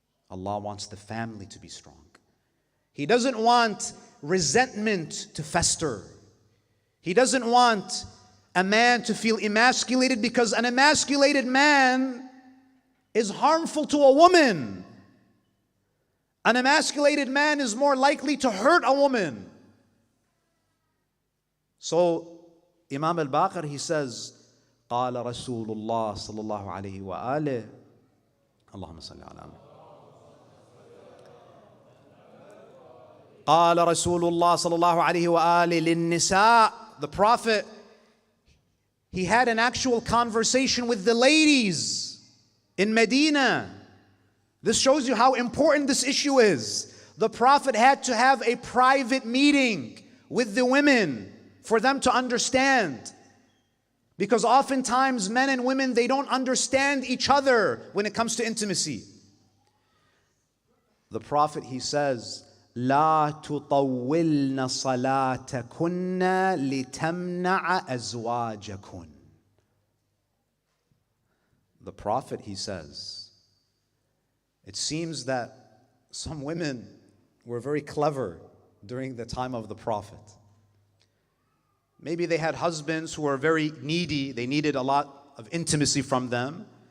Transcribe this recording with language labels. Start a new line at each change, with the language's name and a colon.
English: Allah wants the family to be strong. He doesn't want resentment to fester. He doesn't want a man to feel emasculated, because an emasculated man is harmful to a woman. An emasculated man is more likely to hurt a woman. So Imam al-Baqir, he says,
Arabic: قال رسول الله صلى الله عليه وآله اللهم صل على محمد قال رسول الله صلى الله عليه وآله للنساء.
English: The Prophet, he had an actual conversation with the ladies in Medina. This shows you how important this issue is. The Prophet had to have a private meeting with the women for them to understand. Because oftentimes men and women, they don't understand each other when it comes to intimacy. The Prophet, he says,
Arabic: لا تطولن صلاتكن لتمنع أزواجكن.
English: The Prophet, he says, it seems that some women were very clever during the time of the Prophet. Maybe they had husbands who were very needy. They needed a lot of intimacy from them.